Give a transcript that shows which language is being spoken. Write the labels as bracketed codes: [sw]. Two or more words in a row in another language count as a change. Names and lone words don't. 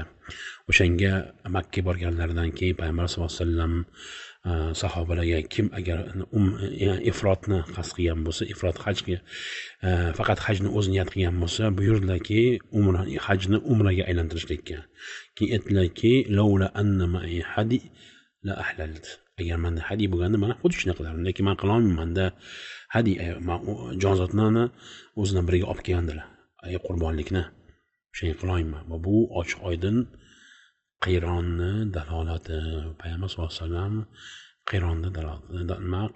[uz] O'shanga Makka borganlaridan keyin payg'ambar [ar] صلى الله عليه وسلم [uz] sahobalarga kim agar ifrotni qasd qilgan bo'lsa, ifrot faqat hajni o'zi niyat qilgan bo'lsa, buyurdilarki, hajni umraga aylantirishlikka. Keyin aytdilarki, [ar] "لولا أن معي الهدي لأحللت." [uz] Agar menda hadi bo'lganda mana xuddi shuni qilardim, lekin men qila olmayman-da. Hadi jonzotlarni o'zidan birga olib kelgandilar. Qurbonlikni o'shanga qila olmayman. Va bu ochiq oydin qironni dalolati. Payg'ambar [ar] صلى الله عليه وسلم [uz] qironni dalolati.